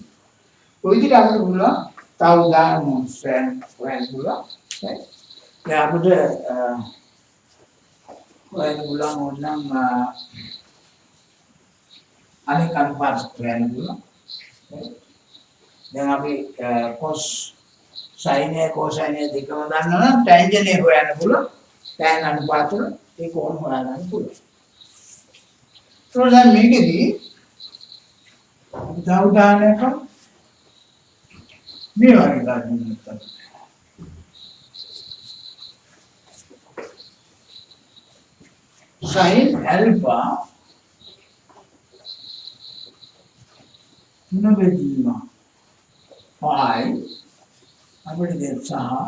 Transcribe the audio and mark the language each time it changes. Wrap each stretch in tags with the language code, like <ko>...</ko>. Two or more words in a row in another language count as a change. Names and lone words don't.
<si>ඔය විදිහට අපිට පුළුවන් තව උදාහරණ හොයන්න පුළුවන්. දැන් අපිට හොයන්න පුළුවන් ඕනනම් අනෙක් අනුපාත හොයන්න පුළුවන්. දැන් අපි</si> <en>cos sin A cosine A</en> <si>දෙකම දන්නවනම් tangent A හොයන්න පුළුවන්. tan අනුපාත වල ඒ කෝණ හොයාගන්න පුළුවන්. දැන් මේකෙදී උදාහරණයක් මේ වගේ ගන්න</si> <en>sin alpha</en> <si>තුන බෙදීම phi අපිට දෙන්න සහ</si>